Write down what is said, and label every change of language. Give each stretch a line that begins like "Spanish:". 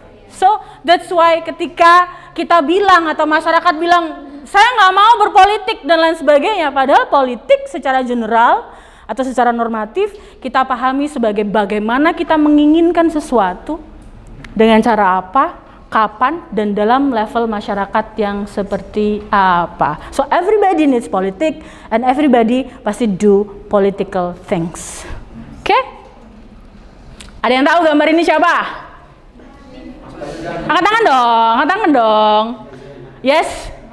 English: So that's why
Indonesian: ketika kita bilang atau masyarakat bilang saya nggak mau berpolitik dan lain sebagainya, padahal politik secara general atau secara normatif kita pahami sebagai bagaimana kita menginginkan sesuatu, dengan cara apa, kapan, dan dalam level masyarakat yang seperti apa.
English: So everybody needs politics and everybody
Indonesian: pasti
English: do political things.
Indonesian: Oke? Ada yang tahu gambar ini siapa? Angkat tangan dong.
English: Yes?